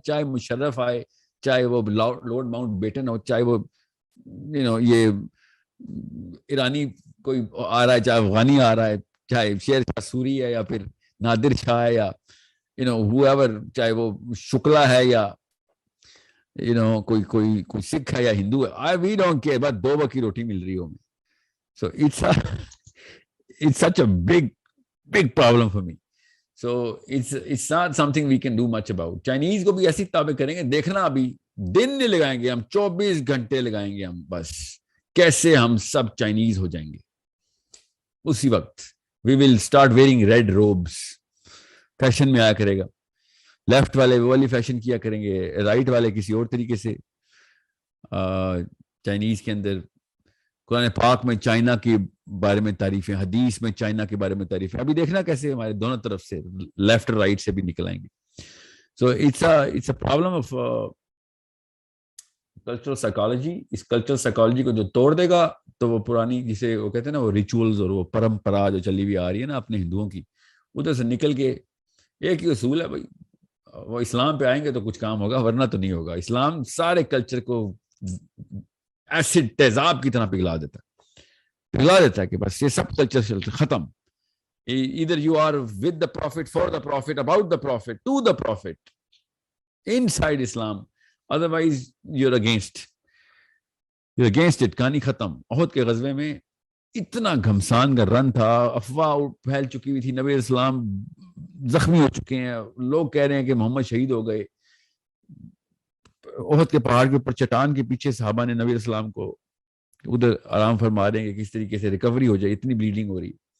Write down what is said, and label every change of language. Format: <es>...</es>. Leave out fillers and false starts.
<ur>چاہے مشرف آئے, چاہے وہ لارڈ ماؤنٹ بیٹن ہو, چاہے وہ یہ ایرانی کوئی آ رہا ہے, چاہے افغانی آ رہا ہے, چاہے شیر شاہ سوری ہے یا پھر نادر شاہ ہے یا whoever, چاہے وہ شکلا ہے یا کوئی سکھ ہے یا ہندو ہے.</ur> <en>we don't care,</en> <ur>بس 2 وقت کی روٹی مل رہی ہو.</ur> <en>So it's such a big problem for me. So it's not something we can do much about.</en> <ur>Chinese کو بھی ایسی تابع کریں گے دیکھنا. ابھی دن نہیں لگائیں گے ہم, 24 گھنٹے لگائیں گے ہم بس کیسے ہم سب چائنیز ہو جائیں گے. اسی وقت</ur> <en>we will start wearing red robes.</en> <ur>Fashion میں آیا کرے گا. لیفٹ والے وہ والی فیشن کیا کریں گے, رائٹ والے کسی اور طریقے سے. چائنیز کے اندر قرآن پاک میں چائنا کے بارے میں تعریفیں, حدیث میں چائنا کے بارے میں تعریفیں. ابھی دیکھنا کیسے ہمارے دونوں طرف سے لیفٹ اور رائٹ سے بھی نکل آئیں گے.</ur> <en>So it's a problem of cultural psychology.</en> <ur>اس cultural psychology کو جو توڑ دے گا تو وہ پرانی جسے وہ کہتے ہیں نا وہ ریچولز اور وہ پرمپرا جو چلی ہوئی آ رہی ہے نا اپنے ہندوؤں کی, ادھر سے نکل کے ایک ہی اصول ہے بھائی وہ اسلام پہ آئیں گے تو کچھ کام ہوگا ورنہ تو نہیں ہوگا. اسلام سارے کلچر کو ایسڈ تیزاب کی طرح پگھلا دیتا ہے کہ بس یہ سب کلچر ختم.</ur> <en>either you are with the prophet, for the prophet, about the prophet, to the prophet inside Islam, otherwise you're against it.</en> <ur>کہانی ختم. احد کے غزوے میں اتنا گھمسان کا رن تھا, افواہ پھیل چکی ہوئی تھی, نبی اسلام زخمی ہو چکے ہیں, لوگ کہہ رہے ہیں کہ محمد شہید ہو گئے. احد کے پہاڑ کے اوپر چٹان کے پیچھے صحابہ نے نبی اسلام کو ادھر آرام فرما رہے ہیں کہ کس طریقے سے ریکوری ہو جائے, اتنی بلیڈنگ ہو رہی.</ur>